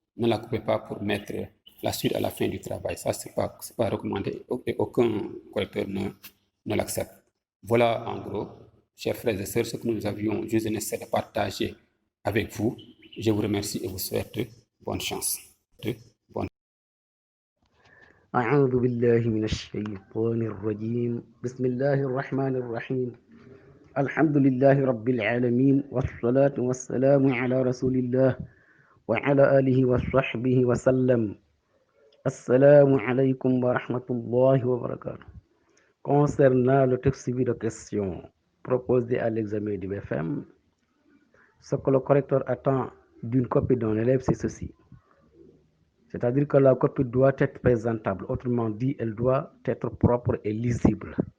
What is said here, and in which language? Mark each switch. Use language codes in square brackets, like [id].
[fr] Ne la coupez pas pour mettre la suite à la fin du travail. Ça, ce n'est pas recommandé et aucun correcteur ne l'accepte. Voilà, en gros, chers frères et sœurs, ce que nous avions juste nécessaire de partager avec vous. Je vous remercie et vous souhaite bonne chance. [ar] أعوذ بالله من الشيطان الرجيم بسم الله الرحمن الرحيم الحمد لله رب العالمين والصلاة والسلام على رسول الله وعلى آله وصحبه وسلم السلام عليكم ورحمة الله وبركاته. [fr] Concernant le texte suivi de questions proposé à l'examen du BFM, ce que le correcteur attend d'une copie d'un élève, c'est ceci. C'est-à-dire que la copie doit être présentable. Autrement dit, elle doit être propre et lisible.